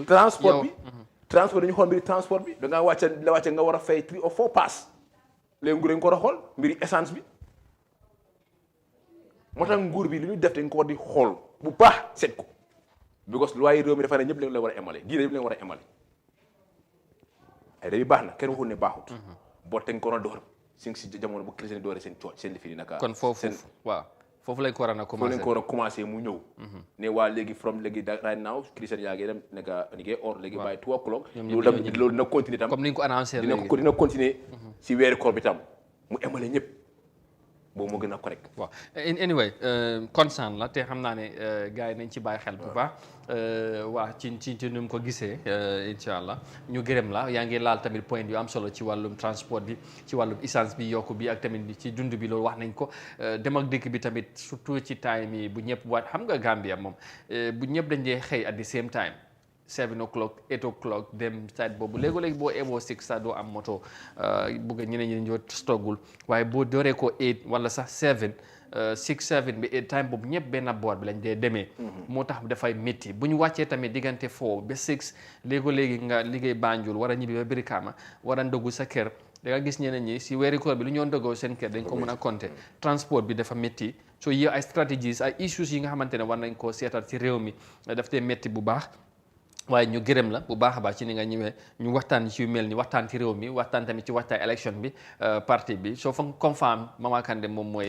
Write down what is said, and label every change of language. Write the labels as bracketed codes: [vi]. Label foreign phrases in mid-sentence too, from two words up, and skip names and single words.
[wo] transport bi transport dañu xool mbiri transport bi da ngaa wàcce nga war a fay 3 or 4 pass léegi nguur dañu ko war a xool mbiri essence bi moo tax nguur bi li ñu def dañ ko war di xool bu baax seet ko because loi yi réew mi dafa ne ñëpp leen war a emale diine ñëpp leen war a emale ay day baax na kenn waxul ne baaxut boo teg ko na door si jamono bu chrétien doore seen cooc seen lifi naka kon foofu waaw foofu lañ ko war a commencé foofu lañ ko war a commencé mu ñëw ne waa léegi from léegi [en] right now [wo] chrétien yaa ngi dem naka ni ngay or léegi bàyyi 2 o'clock loolu dina continuer tam comme ni nga ko annoncé léegi dina continuer si weeri koor bi tam mu emale ñëpp boobu moo gën a correct. waaw [en] anyway concern [wo] la te xam naa ne gars yi nañ ci bàyyi xel bu baax waa ci nu mu ko gisee incha allah ñu gërëm la yaa ngi laal tamit point yu am solo ci wàllum transport bi ci wàllum essence bi yokku bi ak tamit ci dund bi loolu wax nañ ko dem ak dikk bi tamit surtout ci time yi bu ñëpp waat xam nga Gambia moom bu ñëpp dañ dee xëy [en] at the same time 7 o'clock 8 o'clock [wo] dem side boobu léegi-léegi boo eboo 6 sax doo am moto bugg ñeneen ñi ñoo stoggul waaye boo dooree ko 8 wala sax 7 6 7 bi 8 time boobu ñëpp benn boor bi lañ dee demee moo tax dafay métti bu ñu wàccee tamit diggante 4 ba 6 léegi-léegi nga liggéey Banjul war a ñibbi ba Brikama war a ndogu sa kër da nga gis ñeneen ñi si weeri koor bi lu ñoo ndogoo seen kër dañ ko mën a compter transport bi dafa métti so yi ay stratégies ay issues yi nga xamante ne war nañ koo seetal ci réew mi daf dee métti bu baax waaye ñu gërëm la bu baax a baax ci ni nga ñëwee ñu waxtaan ci yu mel ni waxtaan ci réew mi waxtaan tamit ci waxtaan élection bi parti bi soo fa confirm Mama Kandeh moom mooy